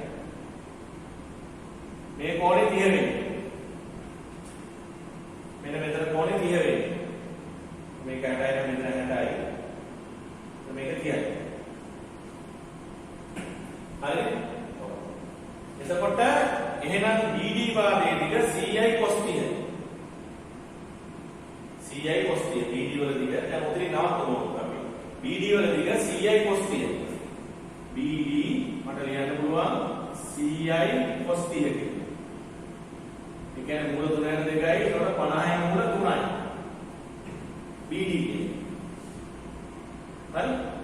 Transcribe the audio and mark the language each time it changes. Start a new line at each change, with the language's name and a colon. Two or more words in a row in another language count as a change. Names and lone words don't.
Sinhala: මේ කෝණේ 30 වෙන්නේ. මෙන්න මෙතන කෝණේ 30 වෙන්නේ. මේක 60යි නම් මෙතන 60යි. මේක 30යි. හරි? එතකොට එහෙනම් BD පාදයේ දිග CI cos 30. CI cos 30 BD වල දිග දැන් උතරින් නවත්තමු අපි. BD වල දිග CI cos 30. BD මට ලියන්න පුළුවන් CI cos 30 කියලා. ඒ කියන්නේ මූල 3 2යි ඒකට 50යි මූල 3යි. BD කියන්නේ. හරි?